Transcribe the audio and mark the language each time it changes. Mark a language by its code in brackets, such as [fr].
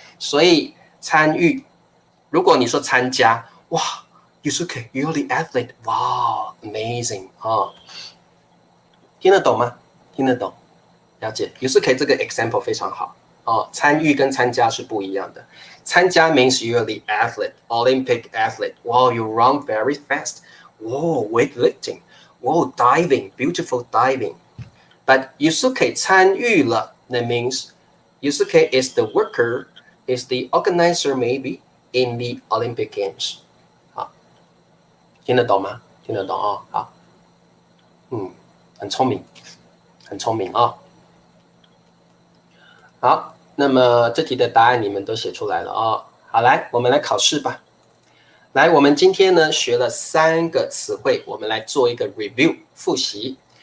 [zh] 所以参与，如果你说参加，哇 ， [en] Yusuke, you're the athlete. Wow, amazing [zh] 听得懂吗？听得懂，了解。Yusuke 这个 example 非常好参与跟参加是不一样的。 [en] 参加 means you're the athlete, Olympic athlete. Wow, you run very fast. Whoa, weightlifting. Whoa, diving, beautiful diving. But Yusuke 参与了， that means Yusuke is the worker, is the organizer maybe in the Olympic Games. [zh] 好，听得懂吗？听得懂好，很聪明，很聪明好，那么这题的答案你们都写出来了好，来，我们来考试吧。来，我们今天呢学了3个词汇，我们来做一个 review 复习。